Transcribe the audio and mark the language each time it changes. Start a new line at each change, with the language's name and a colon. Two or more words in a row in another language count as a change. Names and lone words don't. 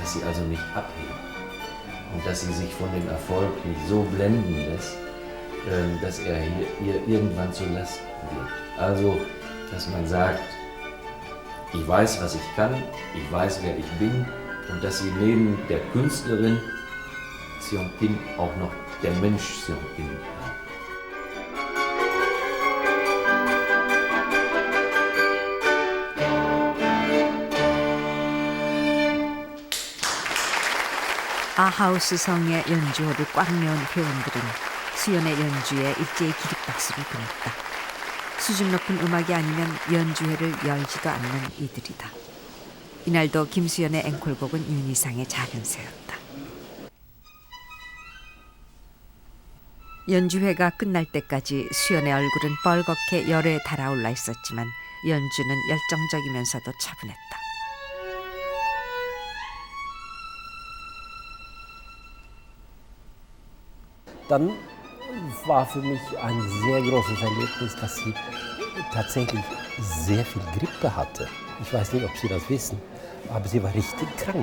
German: Dass sie also nicht abhebt und dass sie sich von dem Erfolg nicht so blenden lässt, dass er ihr irgendwann zur Last wird. Also, dass man sagt, ich weiß, was ich kann, ich weiß, wer ich bin und dass sie neben der Künstlerin Seong Kim auch noch der Mensch Seong Kim bleibt.
Korean: 아하우스 성의 연주호를 꽉 메운 회원들은 수연의 연주에 일제히 기립박수를 보냈다. 수준 높은 음악이 아니면 연주회를 열지도 않는 이들이다. 이날도 김수연의 앵콜곡은 윤희상의 작은 새였다. 연주회가 끝날 때까지 수연의 얼굴은 뻘겋게 열에 달아올라 있었지만 연주는 열정적이면서도 차분했다.
German: Dann war für mich ein sehr großes Erlebnis, dass sie tatsächlich sehr viel Grippe hatte. Ich weiß nicht, ob Sie das wissen, aber sie war richtig krank.